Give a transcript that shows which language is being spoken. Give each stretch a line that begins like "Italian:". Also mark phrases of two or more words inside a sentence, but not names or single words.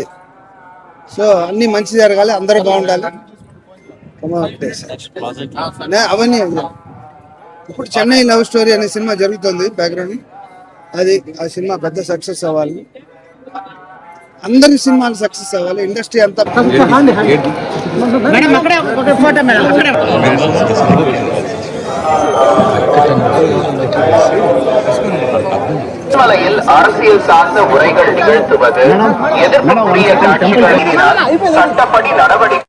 Telugu: సో అన్ని మంచి జరగాలి, అందరూ బాగుండాలి. అవన్నీ ఇప్పుడు చెన్నై లవ్ స్టోరీ అనే సినిమా జరుగుతుంది బ్యాక్గ్రౌండ్. ఆ సినిమా పెద్ద సక్సెస్ అవ్వాలి, అందరి సినిమాలు సక్సెస్ అవ్వాలి, ఇండస్ట్రీ అంతా.
Tamil: மலையில் அரசியல் சார்ந்த உரைகள் நிகழ்த்துவது, எதிர்ப்புக்குரிய காட்சிகளினால் சட்டப்படி நடவடிக்கை